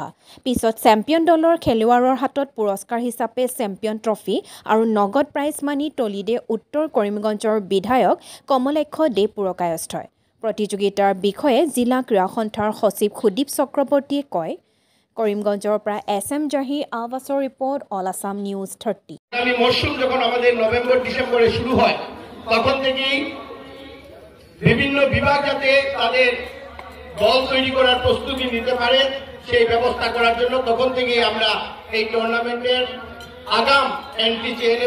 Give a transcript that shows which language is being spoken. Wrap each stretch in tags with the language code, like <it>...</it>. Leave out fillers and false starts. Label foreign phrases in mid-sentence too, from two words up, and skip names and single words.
<as>পিছত চেম্পিয়ন দলৰ খেলুৱাৰৰ হাতত পুৰস্কাৰ হিচাপে চেম্পিয়ন ট্ৰফি আৰু নগদ প্ৰাইজ মানি তুলি দিয়ে উত্তৰ কৰিমগঞ্জৰ বিধায়ক কমলাক্ষ দে পুৰকায়স্থ। প্ৰতিযোগিতাৰ বিষয়ে জিলা ক্ৰীড়া সন্থাৰ সচিব সুদীপ চক্ৰৱৰ্তীয়ে কয়। কৰিমগঞ্জৰ পৰা SM জাহিৰ আৱাছৰ রিপোর্ট অল আসাম নিউজ 30।</as> <bn>আগামী মরশুম যখন আমাদের নভেম্বর ডিসেম্বরে শুরু হয় তখন থেকেই বিভিন্ন বিভাগ যাতে তাদের দল তৈরি করার প্রস্তুতি নিতে পারে সেই ব্যবস্থা করার জন্য তখন থেকেই আমরা এই টুর্নামেন্টের আগাম এন্ট্রি চেয়ে নেব।</bn>